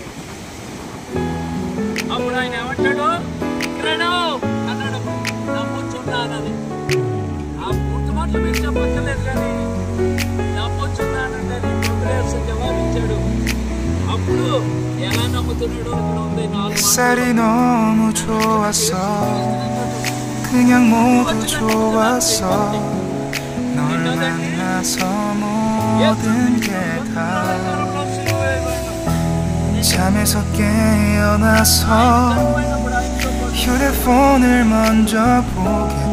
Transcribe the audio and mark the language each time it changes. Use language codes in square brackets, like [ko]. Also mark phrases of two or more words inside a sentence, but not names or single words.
[te] అప్పుడు ఆయన ఏమంటాడు? క్రెడో అన్నాడు, నమ్ముచున్నానని. ఆ పూర్తి మాటలు మీరు చెప్పక్కర్లేదు, కానీ నమ్ముచున్నానంటే జవాబిచ్చాడు. అప్పుడు ఎలా నమ్ముతున్నాడు అక్కడ ఉంది. [ko] 햇살이 너무 좋았어. 그냥 모두 좋았어. 널 만나서 모든 게 다 잠에서 깨어나서 휴대폰을 먼저 보게 돼.